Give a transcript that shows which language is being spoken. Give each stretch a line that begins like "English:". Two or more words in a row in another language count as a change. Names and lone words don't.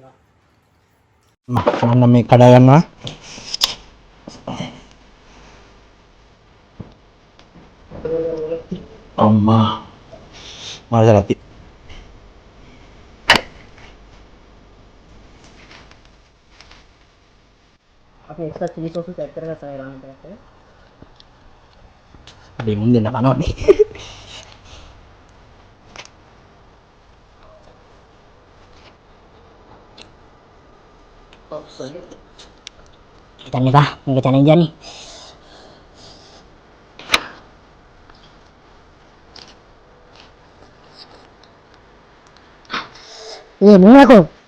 Sinhala: මම මේ කඩා ගන්නවා. අම්මා මාරදලති. අපි
English: extra chili sauce
Sinhala: එක ඇඩ් කරගත්තා ඒ රාමෙන් එකකට. අපි මුන් දෙන්න කනවනේ.
Indonesian: Kita nih kah, ini challenge nih. Iya, bener aku.